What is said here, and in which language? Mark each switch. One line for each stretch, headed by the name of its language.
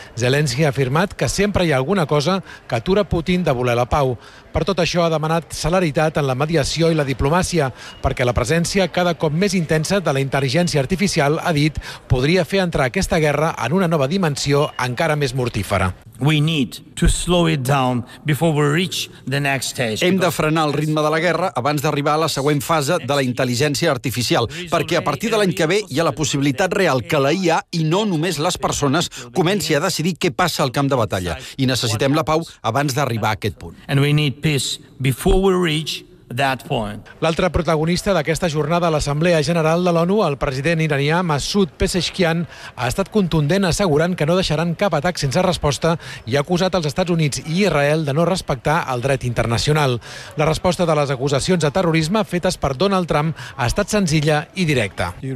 Catalan: Zelensky ha afirmat que sempre hi ha alguna cosa que atura Putin de voler la pau. Per tot això ha demanat celeritat en la mediació i la diplomàcia, perquè la presència cada cop més intensa de la intel·ligència artificial, ha dit, podria fer entrar aquesta guerra en una nova dimensió encara més mortífera.
English: We need to slow it down before we reach the next stage.
Catalan: Hem de frenar el ritme de la guerra abans d'arribar a la següent fase de la intel·ligència artificial, perquè a partir de l'any que ve hi ha la possibilitat real que la IA, i no només les persones, comenci a decidir què passa al camp de batalla. I necessitem la pau abans d'arribar a aquest punt.
English: And we need peace before we reach that point.
Catalan: L'altre protagonista d'aquesta jornada a l'Assemblea General de l'ONU, el president iranià Massoud Pezeshkian, ha estat contundent assegurant que no deixaran cap atac sense resposta i ha acusat els Estats Units i Israel de no respectar el dret internacional. La resposta de les acusacions de terrorisme fetes per Donald Trump ha estat senzilla i directa.